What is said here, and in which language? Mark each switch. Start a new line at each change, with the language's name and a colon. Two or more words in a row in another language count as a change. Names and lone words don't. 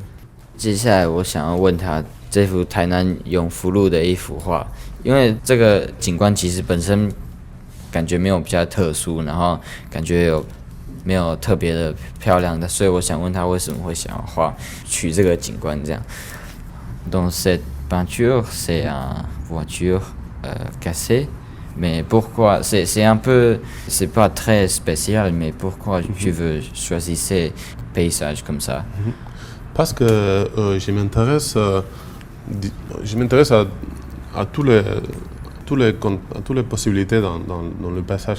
Chinese: 接下来我想要问他这幅台南永福路的一幅画，因为这个景观其实本身感觉没有比较特殊，然后感觉没有特别的漂亮的，所以我想问他为什么会想要取这个景观这样。
French: Donc cette peinture c'est une voiture cassée, mais pourquoi c'est un peu c'est pas très spécial, mais pourquoi tu veux choisir ces paysages comme ça? Parce que je m'intéresse à toutes les possibilités dans le paysage.